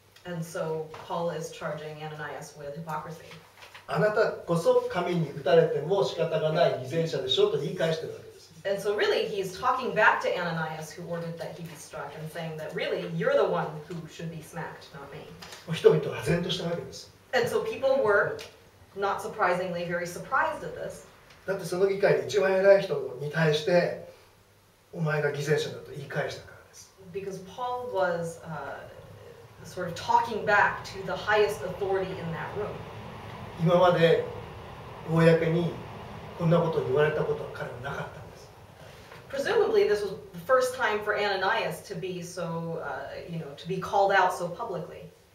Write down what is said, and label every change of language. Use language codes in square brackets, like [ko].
[en] And so Paul is charging Ananias with hypocrisy. [ja] あなたこそ神に打たれても仕方がない偽善者でしょと言い返しているわけです。 [en] And so really he's talking back to Ananias, who ordered that he be struck, and saying that really you're the one who should be smacked, not me. [ja] 人々は唖然としたわけです。 [en] And so people were, not surprisingly, very surprised at this. [ja] だってその議会で一番偉い人に対してお前が偽善者だと言い返したからです。 [en] Because Paul was sort of talking back to the highest authority in that room. [ja] 今まで公にこんなことを言われたことは彼はなかったんです。 [en] Presumably, this was the first time for Ananias to be so, to be called out so publicly.